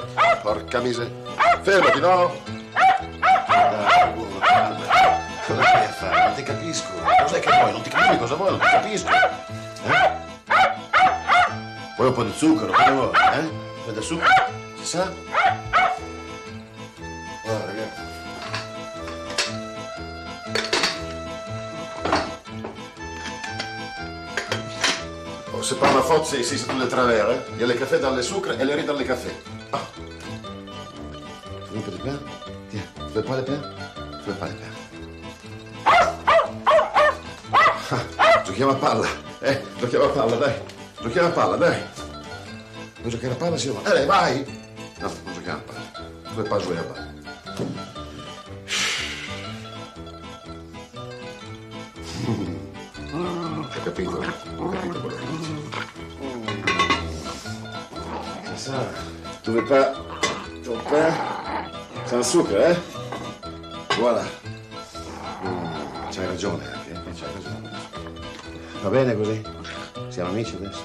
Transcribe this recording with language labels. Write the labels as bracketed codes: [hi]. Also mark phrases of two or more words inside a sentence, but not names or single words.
[it] Porca miseria. Fermati, no? Dai, buono, calma. Cosa stai a fare? Non ti capisco. Cos'è che vuoi? Non ti capisco cosa vuoi, non ti capisco. Eh? Vuoi un po' di zucchero? Cosa vuoi? Eh? Un po' di zucchero? Si sa? Guarda, ragazzi. [fr] C'est pas ma faute, c'est ici, c'est tout de travers. Hein? Il y a les cafés dans le sucre et le riz dans le café. Ah. Tu veux un peu de pain? Tiens, tu veux pas de pain? Tu veux pas de pain? [it] Giochiamo a palla. Giochiamo a palla, dai. Giochiamo a palla, dai. Vuoi giocare a palla, sì o no? Allez, vai! No, non giochiamo a palla. [fr] Tu veux pas jouer [it] a palla. Ho capito quello che dici. [fr] C'est ça. Tu veux pas ton pain? C'est un sucre, eh? Voilà. [it] C'hai ragione anche, c'hai ragione. Va bene così? Siamo amici adesso?